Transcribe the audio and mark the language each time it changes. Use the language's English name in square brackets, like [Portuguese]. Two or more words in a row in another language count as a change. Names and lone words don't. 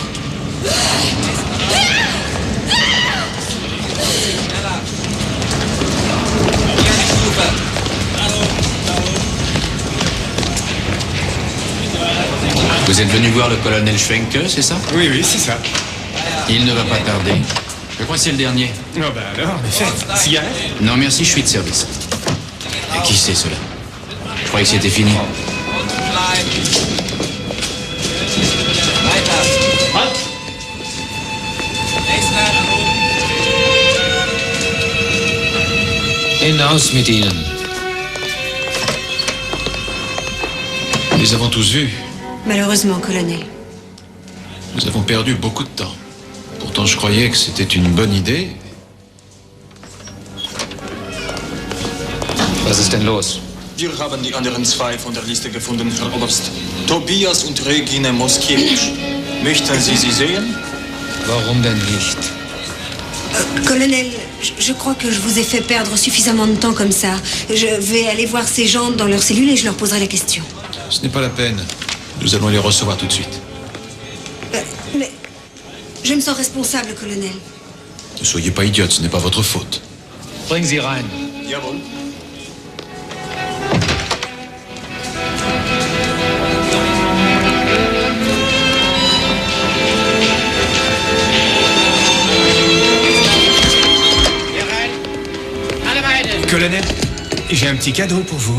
[French] Vous êtes venu voir le colonel Schwenke, c'est ça? Oui, oui, c'est ça. Il ne va pas tarder. Je crois que c'est le dernier. Oh, bah alors, en effet. Cigarette? Non, merci, je suis de service. Et qui c'est, cela? Je croyais que c'était fini. [German] Hinaus mit ihnen. [French] Nous les avons tous vus. Malheureusement, colonel. Nous avons perdu beaucoup de temps. Pourtant, je croyais que c'était une bonne idée. [German] Was ist denn los? Wir haben die anderen 2 von der Liste gefunden, Herr Oberst. Tobias und Regine Moskiewicz. Möchten Sie sie sehen? Warum denn nicht? [French] Colonel, je crois que je vous ai fait perdre suffisamment de temps comme ça. Je vais aller voir ces gens dans leur cellule et je leur poserai la question. Ce n'est pas la peine. Nous allons les recevoir tout de suite. Mais je me sens responsable, colonel. Ne soyez pas idiote, ce n'est pas votre faute. [German] Bring sie rein. Jawohl. [French] Colonel, j'ai un petit cadeau pour vous.